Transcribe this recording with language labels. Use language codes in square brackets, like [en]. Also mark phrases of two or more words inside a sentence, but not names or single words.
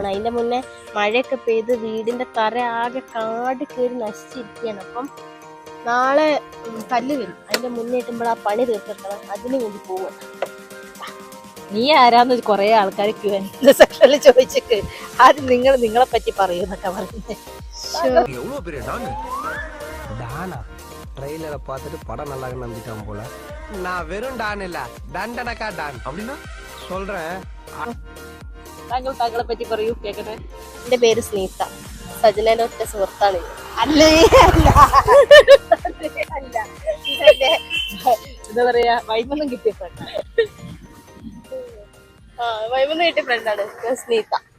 [ml] അതിൻ്റെ മുന്നേ മഴയൊക്കെ പെയ്ത് വീടിൻ്റെ തറ ആകെ കാട് കയറി നശിച്ചിരിക്കുകയാണ്. അപ്പം നാളെ കല്ല് വരും. അതിൻ്റെ മുന്നേ ഇട്ടുമ്പോൾ ആ പണി തീർത്തിട്ടണം. അതിന് വേണ്ടി പോവാം. നീ ആരാന്ന് കൊറേ ആൾക്കാർ സെക്ഷനിൽ ചോദിച്ചിട്ട് ആദ്യം നിങ്ങളെ പറ്റി പറയൂന്നൊക്കെ പറയുന്നത്. [ta] ட்ரெய்லரை பார்த்துட்டு படம் நல்லா நம்பிட்டான் போல. நான் வெறும் டான் இல்ல, டண்டனக்கா டான் அப்படின்னா சொல்றேன். [ml] താങ്കളെ പറ്റി പറയൂ, കേക്കട്ടെ. എൻ്റെ പേര് സ്നീത. സജനയുടെ ഒറ്റ സുഹൃത്താണ്. അല്ലേ എന്താ പറയാ, വൈമൊന്നും കിട്ടിയ ഫ്രണ്ടാണ്. വൈമൊന്നും കിട്ടിയ ഫ്രണ്ടാണ് സ്നീത.